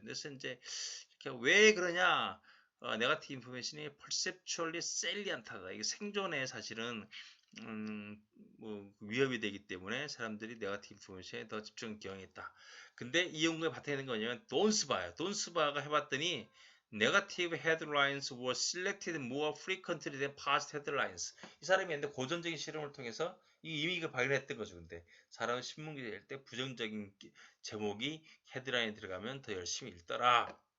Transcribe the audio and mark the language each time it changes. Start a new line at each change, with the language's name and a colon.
Korean: 그래서 이제 왜 그러냐? 네거티브 인포메이션이 perceptually salient하다. 이게 생존에 사실은 뭐 위협이 되기 때문에 사람들이 네거티브 인포메이션에 더 집중 경향이 있다. 근데 이 연구의 바탕에 있는 게 뭐냐면 돈스바예요. 돈스바가 해봤더니
English: Negative headlines were selected more frequently than positive headlines.
Korean: 이 사람이 근데 고전적인 실험을 통해서 이미 이거 발견했던 거죠. 근데 사람은 신문 기자일 때 부정적인 제목이 헤드라인에 들어가면 더 열심히 읽더라.